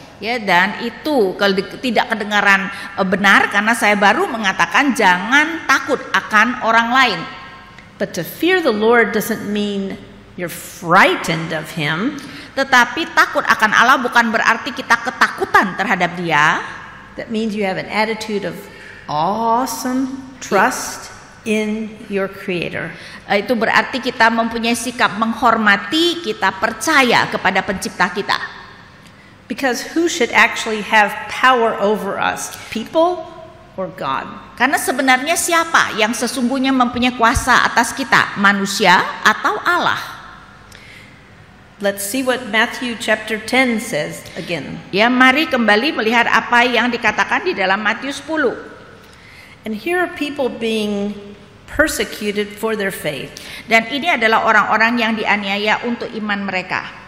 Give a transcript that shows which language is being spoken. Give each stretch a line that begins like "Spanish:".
Indonesian: Ya, dan itu tidak kedengaran benar karena saya baru mengatakan jangan takut akan orang lain.
English: But to fear the Lord doesn't mean you're frightened of him.
Indonesian: Tetapi takut akan Allah bukan berarti kita ketakutan terhadap Dia.
English: That means you have an attitude of awesome trust in your Creator.
Indonesian: Itu berarti kita mempunyai sikap menghormati, kita percaya kepada pencipta kita.
English: Because who should actually have power over us? People or God?
Indonesian: Karena sebenarnya siapa yang sesungguhnya mempunyai kuasa atas kita? Manusia atau Allah?
English: Let's see what Matthew chapter 10 says again.
Indonesian: Ya, mari kembali melihat apa yang dikatakan di dalam Matius 10.
English: And here are people being persecuted for their faith.
Indonesian: Dan ini adalah orang-orang yang dianiaya untuk iman mereka.